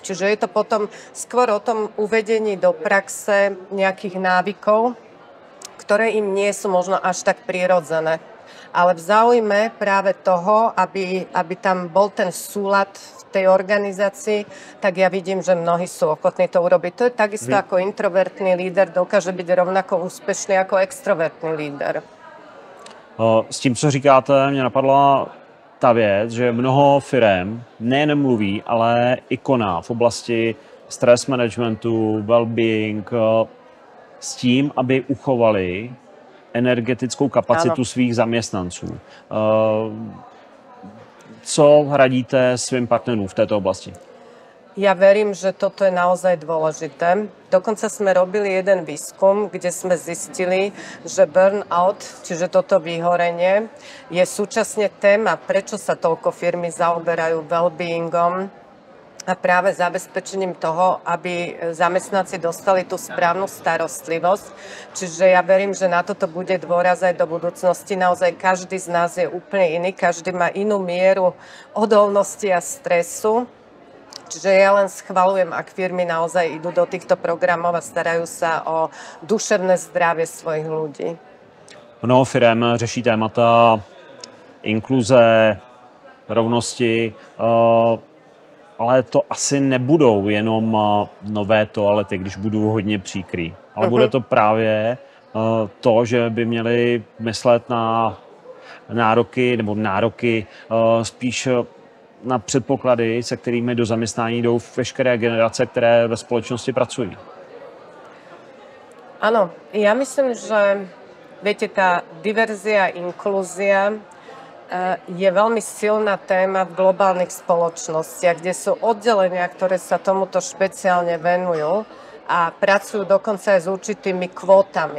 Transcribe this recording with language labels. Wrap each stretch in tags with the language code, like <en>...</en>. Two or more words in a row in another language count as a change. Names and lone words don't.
<sk>Čiže je to potom skôr o tom uvedení do praxe nejakých návykov, ktoré im nie sú možno až tak prirodzené. Ale v záujme práve toho, aby tam bol ten súlad v tej organizácii, tak ja vidím, že mnohí sú ochotní to urobiť. To je takisto ako introvertný líder dokáže byť rovnako úspešný ako extrovertný líder.</sk> <cs>S tím, co říkáte, mě napadla ta věc, že mnoho firem nejen mluví, ale i koná v oblasti</cs> <en>stress managementu,</en> <cs>well-being, s tím, aby uchovali energetickou kapacitu svých zaměstnanců. Co radíte svým partnerům v této oblasti?</cs> <sk>Ja verím, že toto je naozaj dôležité. Dokonca sme robili jeden výskum, kde sme zistili, že burnout, čiže toto vyhorenie, je súčasne téma, prečo sa toľko firmy zaoberajú well-beingom a práve zabezpečením toho, aby zamestnanci dostali tú správnu starostlivosť. Čiže ja verím, že na toto bude dôraz aj do budúcnosti. Naozaj každý z nás je úplne iný, každý má inú mieru odolnosti a stresu. Čiže ja len schvaľujem, ak firmy naozaj idú do týchto programov a starajú sa o duševné zdravie svojich ľudí.</sk> <cs>Mnoho firem řeší témata inkluze, rovnosti, ale to asi nebudou jenom nové toalety, když budu hodně příkrý. Ale bude to právě to, že by měli myslet na nároky spíš na předpoklady, se kterými do zaměstnání jdou veškeré generace, které ve společnosti pracují.</cs> <sk>Áno, ja myslím, že viete, tá diverzia, inklúzia je veľmi silná téma v globálnych spoločnostiach, kde sú oddelenia, ktoré sa tomuto špeciálne venujú a pracujú dokonca aj s určitými kvótami.</sk>